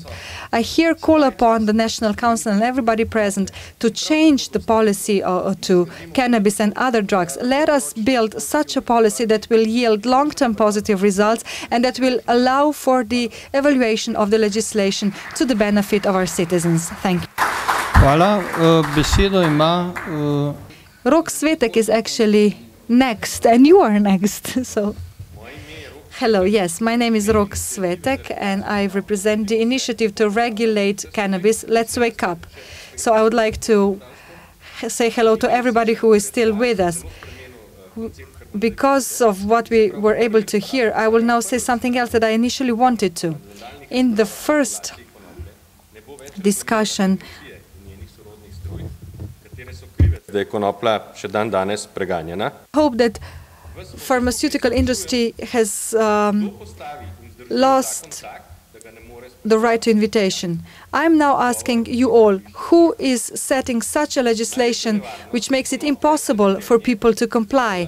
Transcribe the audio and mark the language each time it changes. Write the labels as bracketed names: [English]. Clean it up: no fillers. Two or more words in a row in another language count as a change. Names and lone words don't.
[English] I here call upon the National Council and everybody present to change the policy to cannabis and other drugs. Let us build such a policy that will yield long-term positive results and that will allow for the evaluation of the legislation to the benefit of our citizens. Thank you. [Slovenian] Hvala. Besedo ima... [English] Rok Svetek is actually next, and you are next. So, hello, yes, my name is Rok Svetek, and I represent the initiative to regulate cannabis. Let's wake up. So I would like to say hello to everybody who is still with us. Because of what we were able to hear, I will now say something else that I initially wanted to. In the first discussion, [Slovenian] da je konoplja še dan danes preganjena. [English] Hope that pharmaceutical industry has lost the right to invitation. I'm now asking you all, who is setting such a legislation which makes it impossible for people to comply?